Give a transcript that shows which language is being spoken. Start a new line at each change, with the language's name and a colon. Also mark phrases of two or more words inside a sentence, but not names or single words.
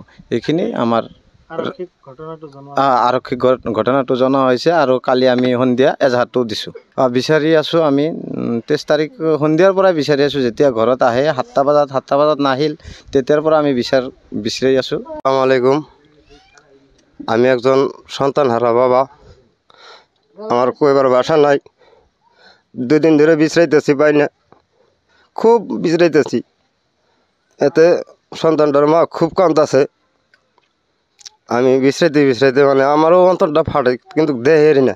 Assamese: এইখিনি আমাৰ আৰক্ষীক ঘটনাটো জনোৱা হৈছে আৰু কালি আমি সন্ধিয়া এজাহাৰটো দিছোঁ। বিচাৰি আছোঁ আমি 23 তাৰিখ সন্ধিয়াৰ পৰাই বিচাৰি আছোঁ। যেতিয়া ঘৰত আহে 7টা বজাত নাহিল, তেতিয়াৰ পৰা আমি বিচাৰি আছোঁ।
Arabic: السلام عليكم.
Bangla: আমি একজন সন্তান হারা বাবা। আমার কইবার বাসা নাই। 2 দিন ধরে বিশ্রাইতেছি, পাই না, খুব বিশ্রাইতেছি। এতে সন্তানটার মা খুব কাঁদতেছে। আমি বিশ্রাইতে মানে আমারও অন্তরটা ফাটে, কিন্তু দেহেরই না।